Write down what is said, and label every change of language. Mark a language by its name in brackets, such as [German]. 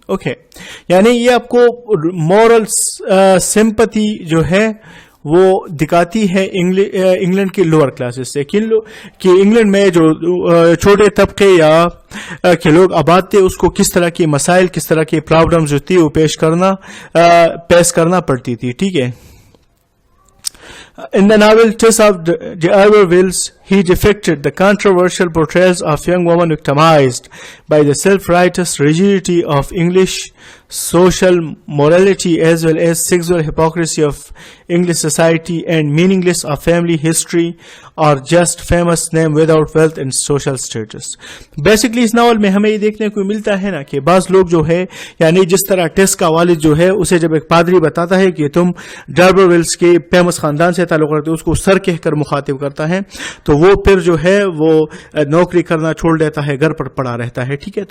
[Urdu] Okay, یعنی یہ آپ کو مورل سمپتھی جو ہے وہ دکھاتی ہے انگلینڈ کی لوور کلاسز سے، کہ انگلینڈ میں جو چھوٹے طبقے یا کہ لوگ آباد تھے اس کو کس طرح کے مسائل، کس طرح کے پرابلمز جو تھی وہ پیش کرنا پڑتی تھی، ٹھیک ہے. [English] In the novel Tess of D'Urberville's, he depicted the controversial portrayals of young women victimized by the self-righteous rigidity of English social morality as well as sexual hypocrisy of English society and meaningless of family history or just famous name without wealth and social status. [Urdu] Basically اس novel میں ہمیں یہ دیکھنے کو ملتا ہے نا کہ بعض لوگ جو ہے یعنی جس طرح ٹیس کا والد جو ہے اسے جب ایک پادری بتاتا ہے کہ تم ڈربرولز کے فیمس خاندان سے تعلق رکھتے ہو، اس کو سر کہہ کر مخاطب کرتا ہے، تو وہ پھر جو ہے وہ نوکری کرنا چھوڑ دیتا ہے، گھر پر پڑا رہتا ہے، ٹھیک ہے.